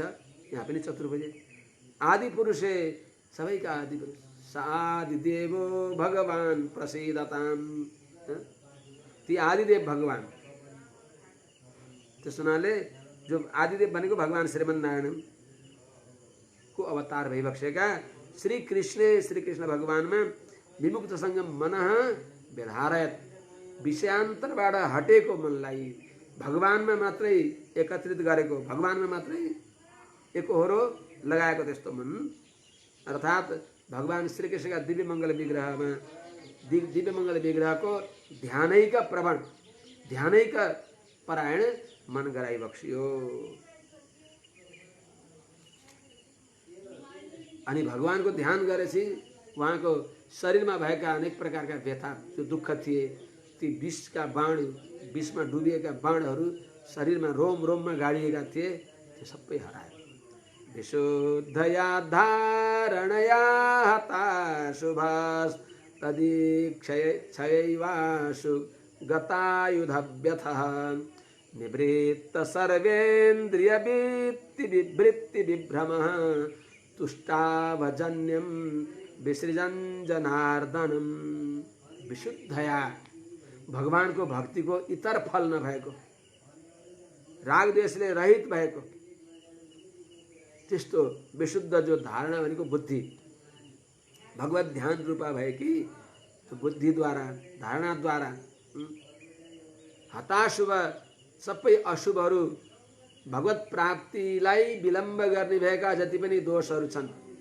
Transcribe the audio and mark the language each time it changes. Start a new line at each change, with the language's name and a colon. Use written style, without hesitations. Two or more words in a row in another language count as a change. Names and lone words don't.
Nepali: यहाँ पनि
Sanskrit: चतुर्भुजे आदि पुरुषे,
Nepali: सबैका आदि पुरुष।
Sanskrit: आदिदेवो भगवान प्रसीदताम,
Nepali: ती आदिदेव भगवान। त्यस हुनाले जो आदिदेव भनेको भगवान श्रीमन्नारायण को अवतार भइबक्सेका श्री कृष्ण भगवानमा विमुक्तसँग
Sanskrit: मनः व्यधारयत,
Nepali: विषयान्तरबाट हटेको मनलाई भगवानमा मात्रै एकत्रित गरेको, भगवानमा मात्रै एकोहोरो लगाएको त्यस्तो मन, अर्थात् भगवान श्रीकृष्णका दिव्य मङ्गल विग्रहमा, दिव्य मङ्गल विग्रहको ध्यानैका प्रवण, ध्यानैका परायण मन गराइबक्सियो। अनि भगवानको ध्यान गरेपछि उहाँको शरीरमा भएका अनेक प्रकारका व्यथा, जो दुःख थिए, ती विषका बाण, विषमा डुबिएका बाणहरू शरीरमा रोम रोममा गाडिएका थिए, त्यो सबै हरायो।
Sanskrit: विशुद्धया धारणया हता शुभास तदीक्षयैवाशु गतायुधव्यथः निवृत्त सर्वेन्द्रिय वृत्ति विभ्रमः तुष्टावजन्यम विसृजन जनार्दनम। विशुद्धया,
Nepali: भगवानको भक्तिको इतर फल नभएको, राग द्वेषले रहित भएको त्यस्तो विशुद्ध जो धारणा भनेको बुद्धि, भगवत ध्यान रूपा भएकी बुद्धिद्वारा, धारणाद्वारा हताशुभ, सबै अशुभहरू, भगवत प्राप्तिलाई विलम्ब गर्ने भएका जति पनि दोषहरू छन्,